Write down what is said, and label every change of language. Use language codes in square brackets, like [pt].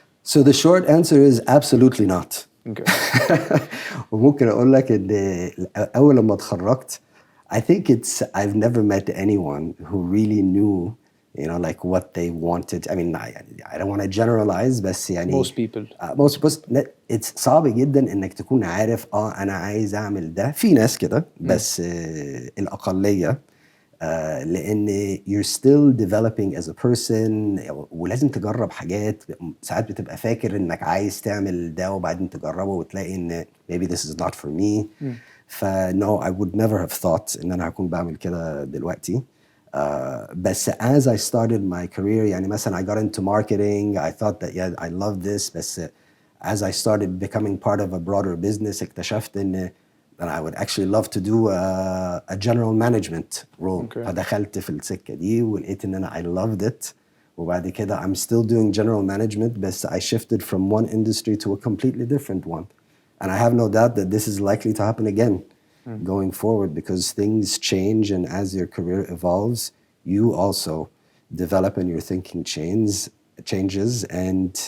[en] So the short answer is absolutely not. Okay. [ar] وممكن أقول لك إن أول لما اتخرجت [en] I think I've never met anyone who really knew, you know, like what they wanted. I mean, I don't want to generalize, [ar] بس يعني [en] Most people. [ar] it's صعب جدا إنك تكون عارف أنا عايز أعمل ده. في ناس كده بس الأقلية. [en] لأن you're still developing as a person [ar] ولازم تجرب حاجات. ساعات بتبقى فاكر إنك عايز تعمل ده وبعدين تجربه وتلاقي إن [en] maybe this is not for me. No, I would never have thought [ar] إن أنا هكون بعمل كده دلوقتي. [en] بس as I started my career [ar] يعني مثلا [en] I got into marketing. I thought that yeah I love this. بس as I started becoming part of a broader business [ar] اكتشفت إن [en] that I would actually love to do a general management role. Okay. [ar] فدخلت في السكة دي ولقيت إن أنا [en] I loved it. [ar] وبعد كده [en] I'm still doing general management بس I shifted from one industry to a completely different one. And I have no doubt that this is likely to happen again going forward because things change and as your career evolves, you also develop and your thinking changes and